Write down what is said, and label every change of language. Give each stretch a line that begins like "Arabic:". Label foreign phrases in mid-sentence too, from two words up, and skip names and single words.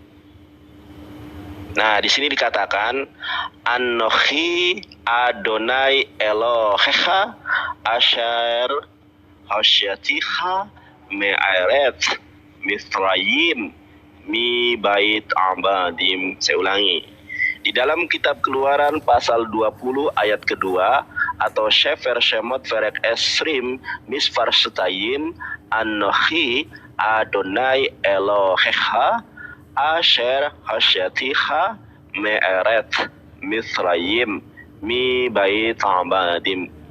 Indonesian: Nah, di sini dikatakan
Hebrew: אנכי אדני אלהיך אשר הוצאתיך מארץ מצרים מ בית עבדים.
Indonesian: Saya ulangi. Di dalam kitab Keluaran pasal 20 ayat kedua atau
Hebrew: ספר שמות פרק עשרים מספר שתיים, אנכי אדני אלהיך אשר הוצאתיך מארץ מצרים מ בית עבדים.